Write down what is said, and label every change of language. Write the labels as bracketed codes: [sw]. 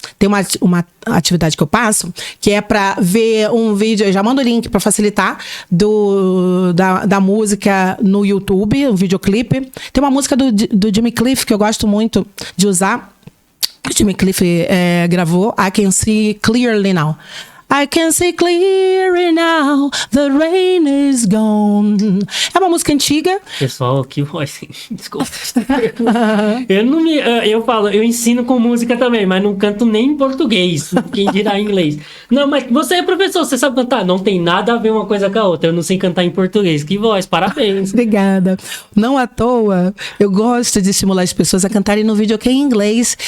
[pt] tem uma atividade que eu passo, que é para ver um vídeo, eu já mando o link para facilitar, da música no YouTube, um videoclipe. Tem uma música do Jimmy Cliff que eu gosto muito de usar. O Jimmy Cliff gravou, I Can See Clearly Now. [en] I can see clearly now, the rain is gone. [pt] É uma música antiga. Pessoal, que voz. Desculpa. Eu ensino com música também, mas não canto nem em português. Quem dirá em inglês. Não, mas você é professor, você sabe cantar? Não tem nada a ver uma coisa com a outra. Eu não sei cantar em português. Que voz, parabéns. Obrigada. Não à toa, eu gosto de estimular as pessoas a cantarem no videokê em inglês.